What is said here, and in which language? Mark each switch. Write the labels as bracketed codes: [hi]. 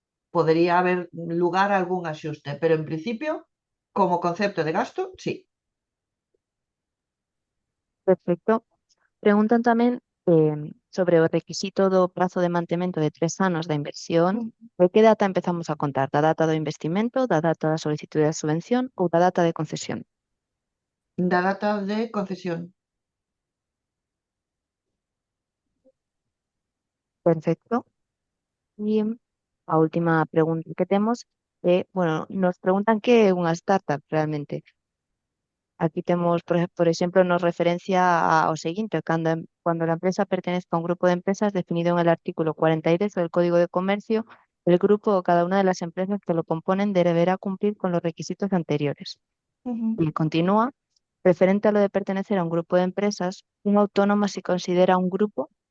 [gl] Podería haber lugar a algún axuste, pero en principio, como concepto de gasto, sí. Perfecto. Preguntan tamén sobre o requisito do prazo de mantemento de 3 anos da inversión. De que data empezamos a contar? Da data do investimento, da data da solicitude de subvención ou da data de concesión? Da data de concesión. Perfecto. E a última pregunta que temos é, bueno, nos preguntan que é unha startup realmente. Aquí temos, por exemplo, nos referencia ao seguinte, [es] cuando la empresa pertenezca a un grupo de empresas definido en el artículo 43 del Código de Comercio, el grupo o cada una de las empresas que lo componen deberá cumplir con los requisitos anteriores. Y continúa, referente a lo de pertenecer a un grupo de empresas, un autónomo se considera un grupo.